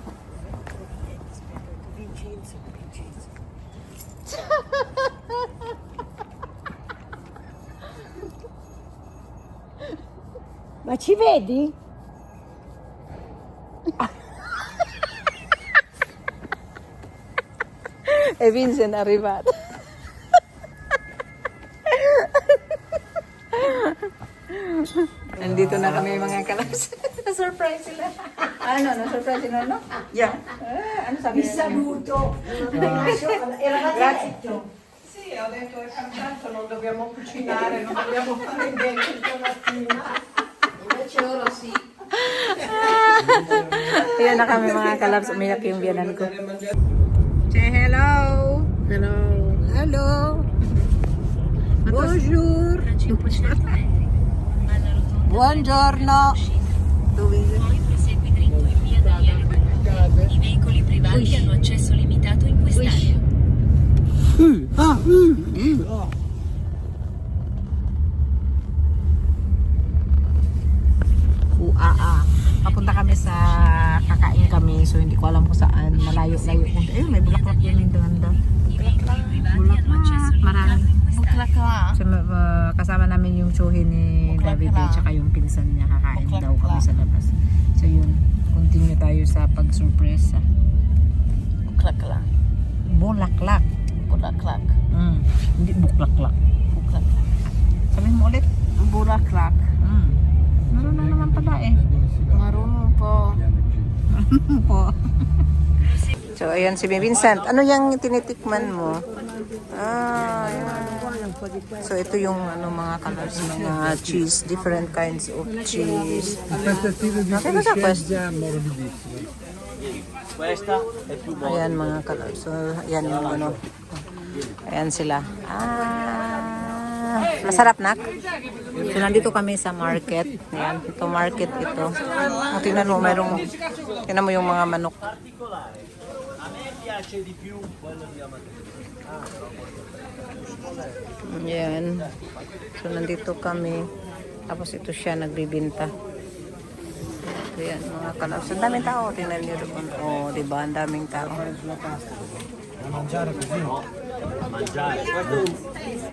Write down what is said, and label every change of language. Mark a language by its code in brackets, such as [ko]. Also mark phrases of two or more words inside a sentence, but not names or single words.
[it] Vincenzo. Ma ci vedi? E Vincent è arrivato. [tl] Nandito na kami mga kalabs. Na-surprise sila. Ano? Na-surprise sila, no? Yeah. Ano sabi [it] Vi saluto. Grazie. Sì, ho detto che tanto non dobbiamo cucinare, non dobbiamo fare niente stamattina. Invece ora sì. [tl] Ayan na kami mga kalabs. Umiyak yung biyanan ko. [en] Say hello. Hello. Hello. Bonjour. [it] Buongiorno. Poi prosegui dritto in via Daniele Bernoulli. I veicoli privati hanno accesso limitato in quest'area. [tl] Papunta kami sa kakain kami, so hindi ko alam kung saan, malayo-layo kung may bulaklak yan yung ganda. [it] I veicoli privati hanno accesso [tl] Marami. [it] limitato in quest'area. [tl] So, kasama namin yung tsuhin ni David at saka yung pinsan niya, kakain daw kami sa labas. So yun, continue tayo sa pag-surpresa. Buklaklak. Bulaklak. Bulaklak. Hindi buklaklak. Buklaklak. Sabihin mo ulit. Bulaklak. Marunong naman pala eh. Marunong po. Po. So, ayan si Vincent. Ano yung tinitikman mo? Ayan. So, ito yung mga colors, mga cheese, [en] different kinds of cheese. [it] Okay, basta questa. [tl] Ayan mga colors. So, ayan yung ano. Ayan sila. Masarap nak. So, nandito kami sa market. Ayan, ito market ito. Tingnan mo, tingnan mo yung mga manok. Ayan. So, nandito kami. Tapos ito siya nagbibinta. Ayan, mga kalabs. Ang daming tao. Tingnan niyo doon. Oh, diba? Ang daming tao. [it] Da mangiare così?